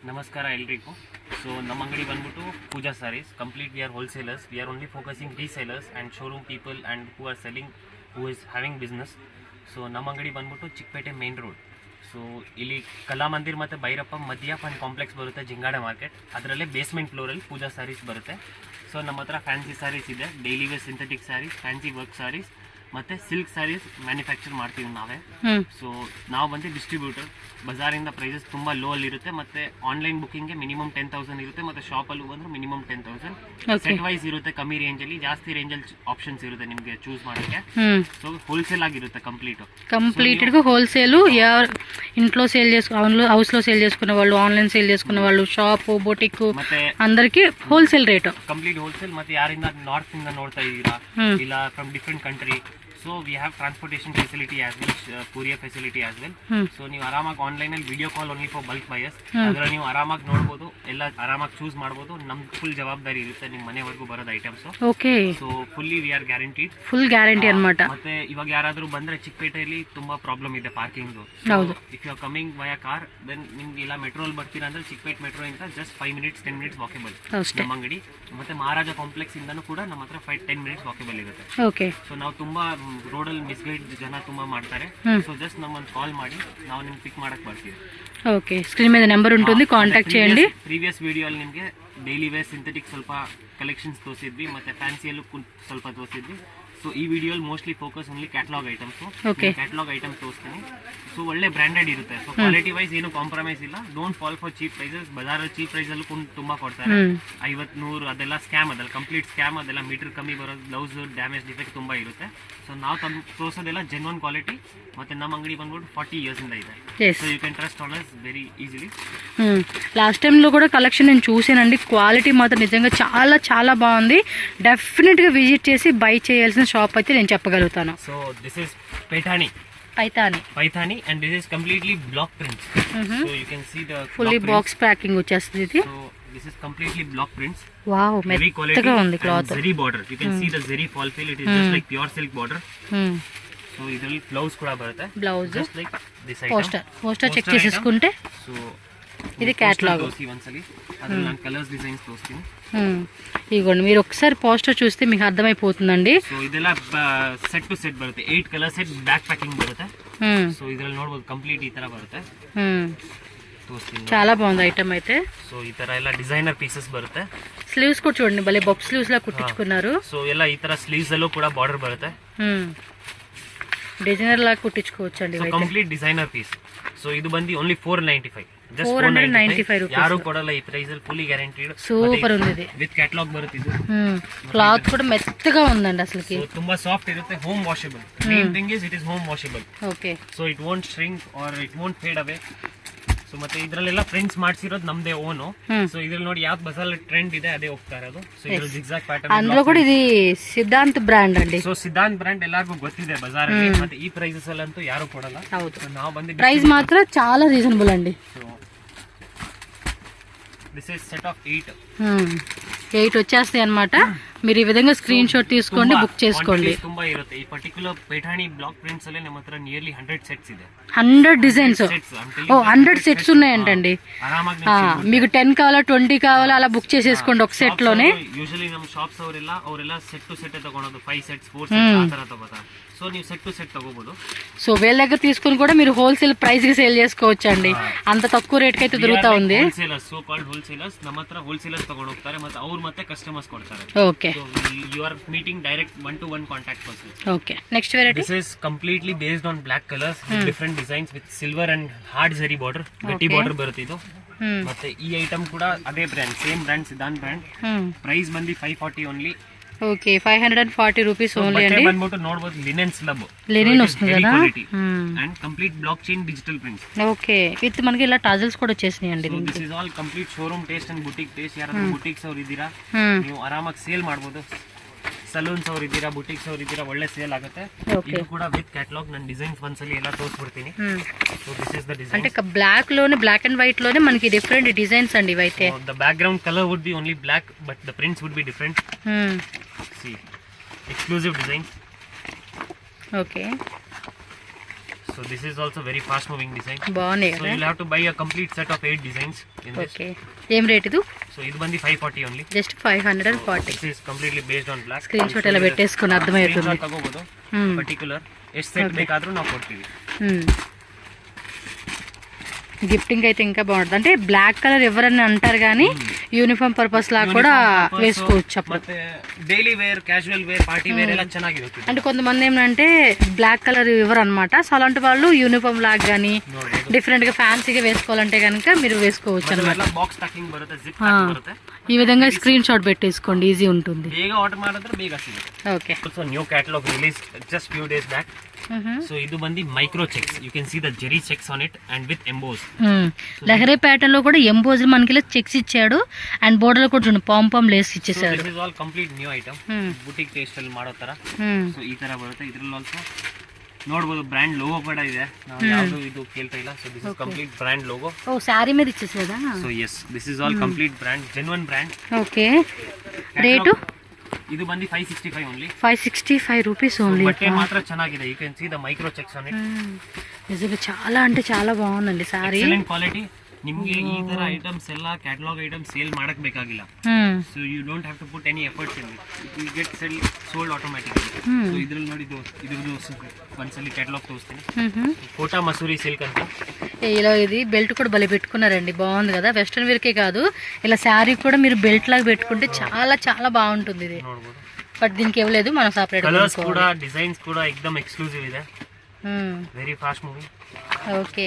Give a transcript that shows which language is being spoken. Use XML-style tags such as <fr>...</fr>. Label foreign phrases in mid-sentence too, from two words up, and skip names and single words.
<kn>ನಮಸ್ಕಾರ ಎಲ್ರಿಗೂ. ಸೊ ನಮ್ಮ ಅಂಗಡಿ ಬಂದ್ಬಿಟ್ಟು ಪೂಜಾ ಸ್ಯಾರೀಸ್.</kn> <en>complete we are wholesalers. we are only focusing resellers and showroom people and who are selling, who is having business.</en> <kn>ಸೊ ನಮ್ಮ ಅಂಗಡಿ ಬಂದ್ಬಿಟ್ಟು ಚಿಕ್ಕಪೇಟೆ ಮೇನ್ ರೋಡ್. ಸೊ ಇಲ್ಲಿ ಕಲಾಮಂದಿರ್ ಮತ್ತು ಭೈರಪ್ಪ ಮಧ್ಯ ಫಂಡ್ ಕಾಂಪ್ಲೆಕ್ಸ್ ಬರುತ್ತೆ, ಜಿಂಗಾಡ ಮಾರ್ಕೆಟ್. ಅದರಲ್ಲೇ ಬೇಸ್ಮೆಂಟ್ ಫ್ಲೋರಲ್ಲಿ ಪೂಜಾ ಸ್ಯಾರೀಸ್ ಬರುತ್ತೆ. ಸೊ ನಮ್ಮ ಹತ್ರ</kn> <en>fancy sarees</en> <kn>ಇದೆ,</kn> <en>daily wear synthetic sarees, fancy work sarees</en> <kn>ಮತ್ತು</kn> <en>silk sarees manufacture</en> <kn>ಮಾಡ್ತೀವಿ ನಾವೇ. ಸೊ ನಾವು ಬಂದು ಡಿಸ್ಟ್ರಿಬ್ಯೂಟರ್. ಬಜಾರಿಂದ ಪ್ರೈಸಸ್ ತುಂಬ ಲೋ ಅಲ್ಲಿ ಇರುತ್ತೆ, ಮತ್ತು ಆನ್ಲೈನ್ ಬುಕ್ಕಿಂಗ್ಗೆ ಮಿನಿಮಮ್ 10,000 ಇರುತ್ತೆ, ಮತ್ತು ಶಾಪಲ್ಲೂ ಬಂದರೂ ಮಿನಿಮಮ್ 10,000.</kn> <en>set wise</en> <kn>ಇರುತ್ತೆ, ಕಮ್ಮಿ ರೇಂಜಲ್ಲಿ, ಜಾಸ್ತಿ ರೇಂಜಲ್ಲಿ ಆಪ್ಷನ್ಸ್ ಇರುತ್ತೆ ನಿಮಗೆ ಚೂಸ್ ಮಾಡೋಕ್ಕೆ.</kn> <en>so wholesale</en> <kn>ಆಗಿರುತ್ತೆ</kn> <te>కంప్లీట్గా హోల్సేల్. ఇంట్లో సేల్ చేసుకున్న హౌస్లో సేల్ చేసుకునే వాళ్ళు,</te> <en>online sale</en> <te>చేసుకునే వాళ్ళు,</te> <en>shop boutique</en> <kn>ಮತ್ತೆ</kn> <te>అందరికి</te> <en>wholesale rate. complete wholesale.</en> <kn>ಮತ್ತು ಯಾರಿಂದ ನಾರ್ತ್ ಇಂದ ನೋಡ್ತಾ ಇದ್ದೀರಾ ಇಲ್ಲ</kn> <en>from different country, so we have transportation facility as well, courier facility as well.</en> <kn>ಸೊ ನೀವು ಆರಾಮಾಗಿ ಆನ್ಲೈನಲ್ಲಿ</kn> <en>video call only for bulk buyers.</en> <kn>ಅದರಲ್ಲಿ ನೀವು ಆರಾಮಾಗಿ ನೋಡ್ಬೋದು, ಎಲ್ಲ ಆರಾಮಾಗಿ ಚೂಸ್ ಮಾಡ್ಬೋದು. ನಮ್ದು ಫುಲ್ ಜವಾಬ್ದಾರಿ ಇರುತ್ತೆ ನಿಮ್ಮ ಮನೆವರೆಗೂ ಬರೋದು ಐಟಮ್ಸ್. ಓಕೆ.</kn> <en>so fully we are guaranteed, full guarantee</en> <te>ಅನ್మాట.</te> <kn>ಮತ್ತೆ ಇವಾಗ ಯಾರಾದರೂ ಬಂದ್ರೆ ಚಿಕ್ಕಪೇಟೆಯಲ್ಲಿ ತುಂಬಾ ಪ್ರಾಬ್ಲಮ್ ಇದೆ ಪಾರ್ಕಿಂಗ್. ಹೌದು.</kn> <en>if you are coming via car, then</en> <kn>ನಿಮ್ಗೆ ಇಲ್ಲ ಮೆಟ್ರೋಲ್ ಬರ್ತೀರಾ ಅಂದ್ರೆ ಚಿಕ್ಕಪೇಟೆ ಮೆಟ್ರೋ ಇಂದ</kn> <en>just 5 minutes 10 minutes walkable</en> <kn>ನಮ್ಮ ಅಂಗಡಿ. ಮತ್ತೆ ಮಹಾರಾಜ ಕಾಂಪ್ಲೆಕ್ಸ್ ಇಂದನೂ ಕೂಡ ನಮ್ಮ ಹತ್ರ</kn> <en>5-10 minutes walkable</en> <kn>ಇರುತ್ತೆ. ಓಕೆ. ಸೊ ನಾವು ತುಂಬಾ ರೋಡಲ್ಲಿ ಮಿಸ್ಗೈಡ್ ಜನ ತುಂಬಾ ಮಾಡ್ತಾರೆ. ಸೊ ಜಸ್ಟ್ ನಮ್ಮನ್ನು ಕಾಲ್ ಮಾಡಿ ನಾವು ನಿಮ್ಗೆ ಪಿಕ್ ಮಾಡಕ್ ಬರ್ತೀವಿ.</kn> <te>ఓకే, స్క్రీన్ మీద నెంబర్ ఉంటుంది, కాంటాక్ట్ చేయండి.</te> <kn>ಪ್ರೀವಿಯಸ್ ವಿಡಿಯೋಲ್ಲಿ ನಿಮಗೆ</kn> <en>daily wear synthetic</en> <kn>ಸ್ವಲ್ಪ ಕಲೆಕ್ಷನ್ಸ್ ತೋರಿಸಿದ್ವಿ, ಮತ್ತೆ ಫ್ಯಾನ್ಸಿಯಲ್ಲೂ ಸ್ವಲ್ಪ ತೋರಿಸಿದ್ವಿ. ಸೊ ಈ ವಿಡಿಯೋಲಿ</kn> <en>mostly focus only catalogue items. catalogue items</en> <kn>ತೋರಿಸ್ತೀನಿ. ಸೊ ಒಳ್ಳೆ ಬ್ರ್ಯಾಂಡೆಡ್ ಇರುತ್ತೆ. ಸೊ</kn> <en>quality wise</en> <kn>ಏನು ಕಾಂಪ್ರಮೈಸ್ ಇಲ್ಲ.</kn> <en>don't fall for cheap prices.</en> <kn>ಬಜಾರಲ್ಲಿ</kn> <en>cheap price</en> <kn>ಅಲ್ಲೂ ತುಂಬಾ ಕೊಡ್ತಾರೆ, 50-100 ಅದೆಲ್ಲ ಸ್ಕ್ಯಾಮ್. ಅದೆಲ್ಲ</kn> <en>complete scam.</en> <kn>ಅದೆಲ್ಲ ಮೀಟರ್ ಕಮ್ಮಿ ಬರೋದು,</kn> <en>blouse damage defect</en> <kn>ತುಂಬಾ ಇರುತ್ತೆ. ಸೊ ನಾವು ತೋರಿಸೋದೆಲ್ಲ</kn> <en>genuine quality.</en> <kn>ಮತ್ತೆ ನಮ್ಮ ಅಂಗಡಿ ಬಂದ್ಬಿಟ್ಟು 40 years ಇಂದ ಇದೆ.</kn> <en>so you can trust on us very easily.</en> <te>లాస్ట్ టైంలో కూడా కలెక్షన్ నేను చూసానండి. క్వాలిటీ మాత్రం నిజంగా చాలా చాలా బాగుంది. డెఫినెట్గా విజిట్ చేసి బై చేయాల్సిన షాప్ అయితే నేను చెప్పగలుగుతాను.</te> <en>so this is Paithani and this is completely block prints. So you can see the fully box packing</en> <te>వచ్చేస్తుంది ఇది.</te> <en>So this is completely block prints.</en> <te>Wow, మెత్తగా ఉంది క్లాత్.</te> <en>Zari border, you can see the zari fall fill. It is just like pure silk border.</en> <kn>So ಇದರಲ್ಲಿ ಬ್ಲೌಸ್ ಕೂಡ ಬರುತ್ತೆ. ಬ್ಲೌಸ್</kn> <en>just like this item.</en> <te>పోస్టర్ చెక్ చేసేసుకుంటే so ఇది క్యాటలాగ్.</te> <kn>తోసి ಒಂದ್ಸಲಿ ಅದರಲ್ಲಿ ನಾನು</kn> <en>colours designs</en> <kn>ತೋರಿಸ್ತೀನಿ.</kn> <te>ఇదిగోండి, మీరు ఒకసారి పోస్టర్ చూస్తే మీకు అర్థమైపోతుందండి.</te> <kn>సో ಇದೆಲ್ಲ</kn> <en>set to set</en> <kn>ಬರುತ್ತೆ.</kn> <en>8 colour set back packing</en> <kn>ಬರುತ್ತೆ. సో ಇದರಲ್ಲಿ ನೋಡಬಹುದು ಕಂಪ್ಲೀಟ್ ಈ ತರ ಬರುತ್ತೆ.</kn> <te>చాలా బాగుంది ఐటమ్ అయితే.</te> <kn>సో ఈ ತರ ಎಲ್ಲ</kn> <en>designer pieces</en> <kn>ಬರುತ್ತೆ.</kn> <te>స్లీవ్స్ కూడా చూడండి, భలే</te> <en>bob sleeves</en> <te>లా కుట్టించుకున్నారు.</te> <kn>సో ಎಲ್ಲ ಈ ತರ ಸ್లీವ್ಸ್ ಅಲ್ಲೂ ಕೂಡ ಬಾರ್ಡರ್ ಬರುತ್ತೆ.</kn> <te>డిజైనర్ లా కుట్టించుకోవచ్చండి.</te> <en>so complete designer piece. so</en> <kn>ಇದು ಬಂದಿ</kn> <en>only 495. just 495 rupees.</en> <kn>ಯಾರು ಕೊಡಲ್ಲ ಈ ಪ್ರೈಸ್ ಅಲ್ಲಿ.</kn> <en>fully guaranteed.</en> <te>సూపర్ ఉంది ఇది.</te> <en>with catalogue</en> <kn>ಬರುತ್ತೆ ಇದು.</kn> <te>క్లాత్ కూడా మెత్తగా ఉందండి అసలుకి.</te> <en>సో</en> <kn>ತುಂಬಾ ಸಾಫ್ಟ್ ಇರುತ್ತೆ.</kn> <en>home washable. main thing is it is home washable.</en> <kn>ಓಕೆ.</kn> <en>so it won't shrink or it won't fade away.</en> <kn>ಸೊ ಮತ್ತೆ ಇದರಲ್ಲೆಲ್ಲ ಪ್ರಿಂಟ್ಸ್ ಮಾಡಿಸಿರೋದು ನಮ್ದೇ ಓನು. ಸೊ ಇದ್ರಲ್ಲಿ ನೋಡಿ ಯಾವ ಬಜಾರ್ ಟ್ರೆಂಡ್ ಇದೆ ಅದೇ ಹೋಗ್ತಾ ಇರೋದು. ಸೊ ಇದ್ರಲ್ಲಿ</kn> <en>zigzag pattern.</en> <te>అందులో కూడా ఇది సిద్ధాంత్ బ్రాండ్ అండి.</te> <kn>సో సిద్ధాంత్ బ్రాండ్ ಎಲ್ಲರಿಗೂ ಗೊತ್ತಿದೆ ಬಜಾರಲ್ಲಿ. ಮತ್ತೆ ಈ ಪ್ರೈಸಸ್ ಅಲ್ಲಂತೂ ಯಾರು ಕೊಡಲ್ಲ. ಹೌದು. ನಾವು ಬಂದು</kn> <te>ಪ್ರೈಸ್ ಮಾತ್ರ చాలా రీజనబుల్ అండి.</te> <en>so this is set of</en> <te>8 వచ్చేస్తాయి అన్నమాట. మీరు ఈ విధంగా స్క్రీన్ షాట్ తీసుకోండి, బుక్ చేసుకోండి.</te> <kn>ತುಂಬಾ ಇರುತ್ತೆ. ಈ</kn> <en>particular Paithani block prints</en> <kn>ಅಲ್ಲಿ ನಮ್ಮ ಹತ್ರ</kn> <en>nearly 100 sets</en> <kn>ಇದೆ.</kn> <te>100 డిజైన్స్. 100 సెట్స్ ఉన్నాయంటండి. మీకు 10 కావాలా 20 కావాలా అలా బుక్ చేసేసుకోండి ఒక సెట్ లోనే.</te> <kn>ಯೂಶಲಿ ನಮ್ಮ ಶಾಪ್ಸ್ ಅವರೆಲ್ಲ</kn> <en>set to set</en> <kn>ತಗೊಳೋದು.</kn> <en>5 sets 4 sets</en> <kn>ಆ ತರ ತಗೋತಾರೆ. సో ನೀವು</kn> <en>set to set</en> <kn>ತಗೋಬಹುದು.</kn> <te>సో వీళ్ళ దగ్గర తీసుకుని కూడా మీరు</te> <en>wholesale price</en> <te>కి సేల్ చేసుకోవచ్చు అండి. అంత తక్కువ రేట్ కి అయితే దొరుకుతా ఉంది.</te> <en>wholesalers, so called wholesalers.</en> <kn>ನಮ್ಮ ಹತ್ರ ಹೋಲ್ಸೇಲರ್ಸ್ ತಗೊಂಡು ಹೋಗ್ತಾರೆ, ಮತ್ತೆ ಅವ್ರು ಮತ್ತೆ ಕಸ್ಟಮರ್ಸ್ ಕೊಡ್ತಾರೆ. ಓಕೆ.</kn> <en>you are meeting direct 1-to-1 contact person. okay. next variety. this is completely based on black colours with different designs with silver and hard zari border.</en> <kn>ಗಟ್ಟಿ ಬಾರ್ಡರ್ ಬರುತ್ತೆ ಇದು. ಮತ್ತೆ ಈ ಐಟಮ್ ಕೂಡ ಅದೇ ಬ್ರ್ಯಾಂಡ್,</kn> <en>same brand,</en> <kn>ಸಿದ್ಧಾಂತ್ ಬ್ರ್ಯಾಂಡ್. ಪ್ರೈಸ್ ಬಂದು 540 ಓನ್ಲಿ.</kn> <te>ఓకే, 540</te> <en>rupees only</en> <te>అండి.</te> <kn>ಬಂದ್ಬಿಟ್ಟು ನೋಡಬಹುದು</kn> <en>linen slub.</en> <te>లినెన్ వస్తుంది కదా.</te> <en>and complete black chain digital prints.</en> <te>ఓకే. విత్ మనకి ఇలా టాజల్స్ కూడా వచ్చేసినాయి అండి.</te> <en>this is all complete showroom taste and boutique taste.</en> <kn>ಯಾರಾದ್ರೂ ಬುಟಿಕ್ಸ್ ಅವ್ರು ಇದ್ದೀರಾ, ನೀವು ಆರಾಮಾಗಿ ಸೇಲ್ ಮಾಡಬಹುದು. ಸಲೂನ್ಸ್ ಅವ್ರು ಇದ್ದೀರಾ, ಬುಟಿಕ್ಸ್ ಅವ್ರು ಇದ್ದೀರಾ, ಒಳ್ಳೆ ಸೇಲ್ ಆಗುತ್ತೆ. ಇದು ಕೂಡ</kn> <en>with catalogue.</en> <kn>ನಾನು ಡಿಸೈನ್ಸ್ ಒಂದ್ಸಲಿ ಎಲ್ಲ ತೋರಿಸ್ಬಿಡ್ತೀನಿ.</kn> <en>so this is the design.</en> <te>అంటే బ్లాక్ లోనే,</te> <en>black and white</en> <te>లోనే మనకి</te> <en>different designs</en> <te>అండి ఇవైతే.</te> <en>the background colour would be only black, but the prints would be different. See, exclusive designs. Okay. So this is also very fast moving design.</en> <te>బాగున్నాయి So కదా.</te> <en>you'll have to buy a complete set of 8 designs in this.</en> <te>ఓకే ఏం రేట్ ఇది?</te> <kn>So ಇದು ಬಂದು 540 only.</kn> <te>జస్ట్ 540.</te> <en>This is completely based on black. screen shot</en> <te>ಎಲ್ಲ పెట్టేసుకుని అర్థమవుతుంది.</te> <kn>Screenshot ತಗೋಬಹುದು. Particular ಎಷ್ಟು ಸೆಟ್ ಬೇಕಾದರೂ ನಾವು ಕೊಡ್ತೀವಿ.</kn> <te>గిఫ్టింగ్ అయితే ఇంకా బాగుంటుంది. అంటే</te> <en>black colour</en> <te>ఎవరన్నా అంటారు కానీ</te> <en>uniform purpose</en> <te>లాగా కూడా వేసుకోవచ్చు అప్పుడు.</te> <kn>ಮತ್ತೆ</kn> <en>daily wear, casual wear, party wear</en> <kn>ಎಲ್ಲ ಚೆನ್ನಾಗಿರುತ್ತೆ.</kn> <te>అంటే కొంతమంది ఏమంటే</te> <en>black colour</en> <te>ఇవ్వరు అనమాట. సో అలాంటి వాళ్ళు యూనిఫామ్ లాగా కానీ డిఫరెంట్ గా ఫ్యాన్సీగా వేసుకోవాలంటే కనుక మీరు వేసుకోవచ్చు అనమాట.</te> <en>box packing</en> <te>బರುತ್ತೆ,</te> <en>zip packing</en> <te>బರುತ್ತೆ. ఈ విధంగా</te> <en>screen shot</en> <te>పెట్టేసుకోండి, ఈజీ ఉంటుంది.</te> <kn>ಬೇಗ ಆರ್ಡರ್ ಮಾಡಿದ್ರೆ ಬೇಗ ಸಿಗುತ್ತೆ.</kn> <te>ఓకే.</te> <en>also new catalogue release just few days back.</en> <te>సో ఇది ಬಂದು</te> <en>micro checks. you can see the zari checks on it and with emboss.</en> <te>లహరీ ప్యాటర్న్ లో కూడా ఎంబోజ్ మనకి ఇలా చెక్స్ ఇచ్చాడు అండ్ బోర్డర్ లో కూడా చూడండి</te> <en>pompom lace</en> <te>ఇచ్చేసాడు.</te> <en>this is all complete new item. boutique taste</en> <kn>ಅಲ್ಲಿ ಮಾಡೋ ತರ. ಸೊ ಈ ತರ ಬರುತ್ತೆ. ಇದ್ರಲ್ಲಿ ಆಲ್ಸೋ ನೋಡಬಹುದು</kn> <en>brand logo</en> <kn>ಕೂಡ ಇದೆ. ನಾವು ಯಾವುದು ಇದು ಕೇಳ್ತಾ ಇಲ್ಲ.</kn> <en>so this is complete brand logo.</en> <te>ఓ సారీ మీద ఇచ్చేసాడా?</te> <en>సో yes, this is all complete brand, genuine brand.</en> <te>ఓకే. రేటు</te> <kn>ಇದು ಬಂದು 565 only.</kn> <en>565 rupees only.</en> <te>బట్టే మాత్ర ಚೆನ್ನಾಗಿದೆ.</te> <en>you can see the micro checks on it.</en> <te>నిజంగా చాలా అంటే చాలా బాగుందండి సారీ.</te> <en>excellent quality.</en> <kn>ನಿಮಗೆ ಈ ತರ ಐಟಮ್ಸ್ ಎಲ್ಲ</kn> <en>catalogue items</en> <kn>ಸೇಲ್ ಮಾಡಕ್ ಬೇಕಾಗಿಲ್ಲ.</kn> <en>so you don't have to put any efforts in it. it will get sold automatically.</en> <kn>ಸೊ ಇದ್ರಲ್ಲಿ ನೋಡಿ ಇದ್ರದ್ದು ಒಂದ್ಸಲಿ ಕ್ಯಾಟಲಾಗ್ ತೋರಿಸ್ತೀನಿ. ಕೋಟಾ ಮಸೂರಿ ಸಿಲ್ಕ್ ಅಂತ.</kn> <te>ఇలా ఇది బెల్ట్ కూడా భలే పెట్టుకున్నారండి, బాగుంది కదా. వెస్ట్రన్ వేర్కే కాదు ఇలా శారీ కూడా మీరు బెల్ట్ లాగా పెట్టుకుంటే చాలా చాలా బాగుంటుంది ఇది.</te> <kn>ನೋಡಬಹುದು.</kn> <te>బట్ దీనికి ఇవ్వలేదు, మనం సపరేట్. కలర్స్ కూడా డిజైన్స్ కూడా ఎక్దమ్ ఎక్స్క్లూసివ్ ಇದೆ.</te> <en>very fast moving.</en> <te>ఓకే.</te>